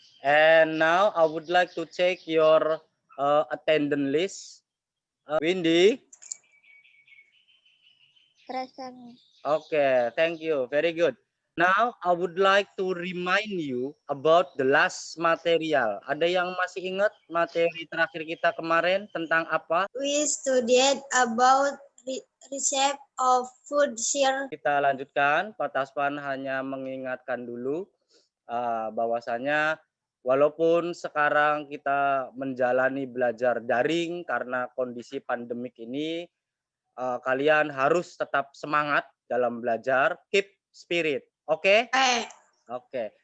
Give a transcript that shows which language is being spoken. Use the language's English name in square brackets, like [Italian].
[English] And now I would like to check your attendance list. Windy. Present. Okay, thank you. Very good. Now I would like to remind you about the last material. [Indonesian] Ada yang masih ingat materi terakhir kita kemarin tentang apa? [English] We studied about recipe of food share. [Indonesian] Kita lanjutkan. Pak Taspan hanya mengingatkan dulu bahwasanya walaupun sekarang kita menjalani belajar daring karena kondisi pandemik ini, kalian harus tetap semangat dalam belajar, [English] keep spirit. [Indonesian] Oke? Oke.